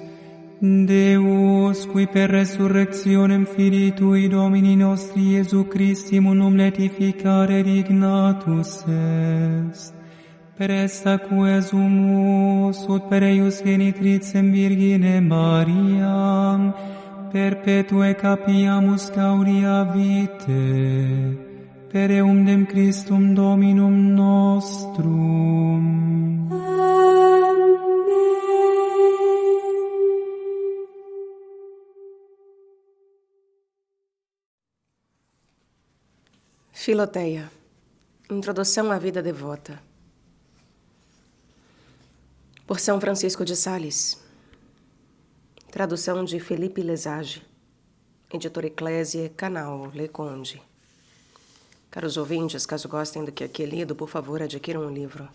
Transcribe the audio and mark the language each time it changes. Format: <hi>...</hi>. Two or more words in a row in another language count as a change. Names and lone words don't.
<la>Deus, qui per resurrectionem Filii Tui Domini nostri Iesu Christi munum letificare dignatus est, per esta quesumus ut per eius genitricem Virgine Mariam, perpetue capiamus gaudia vitae, per eundem Christum Dominum nostrum.</la> <pt>Filoteia. Introdução à vida devota. Por São Francisco de Sales. Tradução de Felipe Lesage. Editora Eclésia, canal Le Conde. Caros ouvintes, caso gostem do que aqui é lido, por favor, adquiram o livro.</pt>